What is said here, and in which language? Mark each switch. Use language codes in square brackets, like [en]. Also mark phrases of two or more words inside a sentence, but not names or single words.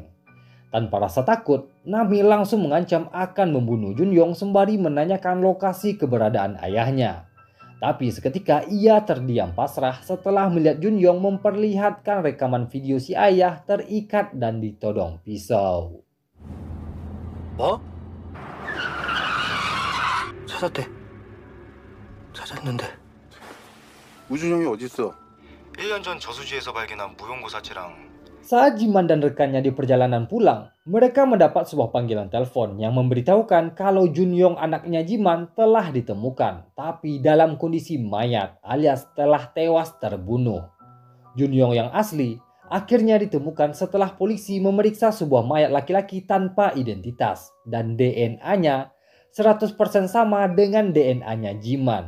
[id] Tanpa rasa takut, Nami langsung mengancam akan membunuh Junyong sembari menanyakan lokasi keberadaan ayahnya. Tapi seketika ia terdiam pasrah setelah melihat Junyong memperlihatkan rekaman video si ayah terikat dan ditodong pisau. [ko] 뭐? 찾았대. 찾았는데. 우준형이 어딨어? 1년 전 저수지에서 발견한 무용고사체랑 [id] Saat Jiman dan rekannya di perjalanan pulang, mereka mendapat sebuah panggilan telepon yang memberitahukan kalau Junyong anaknya Jiman telah ditemukan, tapi dalam kondisi mayat alias telah tewas terbunuh. Junyong yang asli akhirnya ditemukan setelah polisi memeriksa sebuah mayat laki-laki tanpa identitas dan DNA-nya 100% sama dengan DNA-nya Jiman.